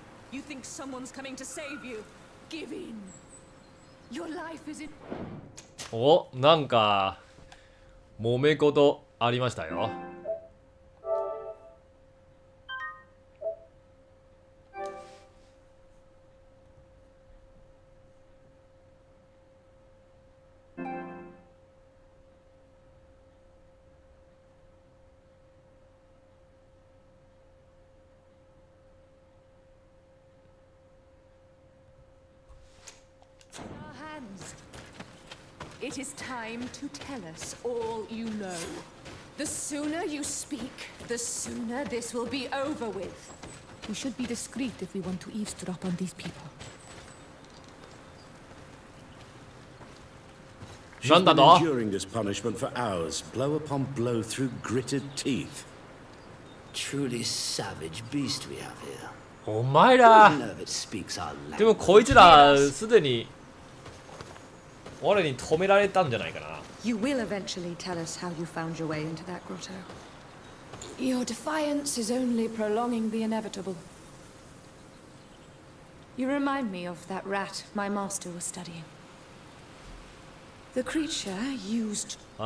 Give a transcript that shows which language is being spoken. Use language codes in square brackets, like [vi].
[en] You think someone's coming to save you? Give in. Your life is in. [ja] お、なんか揉め事ありましたよ。 [en] It is time to tell us all you know. The sooner you speak, the sooner this will be over with. We should be discreet if we want to eavesdrop on these people. [ja] なんだと [en] enduring this punishment for hours, blow upon blow through gritted teeth. Truly savage beast we have here. [ja] お前ら [en] None of it speaks our [ja] でも [en] language. [ja] こいつらすでに我に止められたんじゃないかな。 [en] You will eventually tell us how you found your way into that grotto. Your defiance is only prolonging the inevitable. You remind me of that rat my master was studying. The creature used all